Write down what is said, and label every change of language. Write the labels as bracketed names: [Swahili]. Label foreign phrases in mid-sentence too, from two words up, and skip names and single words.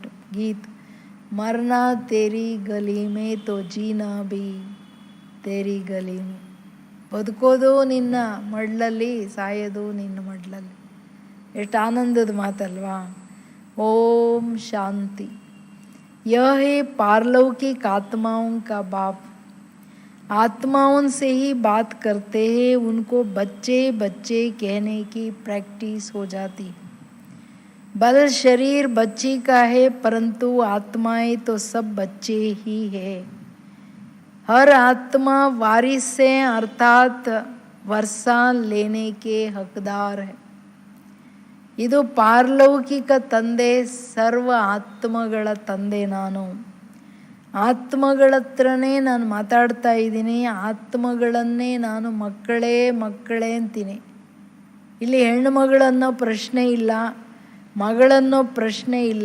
[Hindi] गीत मरना तेरी गली में तो जीना भी तेरी गली में. [Kannada] ಬದುಕೋದು ನಿನ್ನ ಮಡ್ಲಲ್ಲಿ, ಸಾಯೋದು ನಿನ್ನ ಮಡ್ಲಲ್ಲಿ. ಎಷ್ಟು ಆನಂದದ ಮಾತಲ್ವಾ? ಓಂ ಶಾಂತಿ. [Hindi] यह है पारलौकिक आत्माओं का बाप. आत्माओं से ही बात करते हैं, उनको बच्चे बच्चे कहने की प्रैक्टिस हो जाती. बल शरीर बच्ची का है, परंतु आत्माएं तो सब बच्चे ही है. हर आत्मा वारिस से अर्थात वर्षा लेने के हकदार है. [Kannada] ಇದು ಪಾರಲೌಕಿಕ ತಂದೆ, ಸರ್ವ ಆತ್ಮಗಳ ತಂದೆ. ನಾನು ಆತ್ಮಗಳ ಹತ್ರನೇ ನಾನು ಮಾತಾಡ್ತಾ ಇದ್ದೀನಿ. ಆತ್ಮಗಳನ್ನೇ ನಾನು ಮಕ್ಕಳೇ ಮಕ್ಕಳೇ ಅಂತೀನಿ. ಇಲ್ಲಿ ಹೆಣ್ಣು ಮಗಳನ್ನೋ ಪ್ರಶ್ನೆ ಇಲ್ಲ, ಮಗಳನ್ನೋ ಪ್ರಶ್ನೆ ಇಲ್ಲ.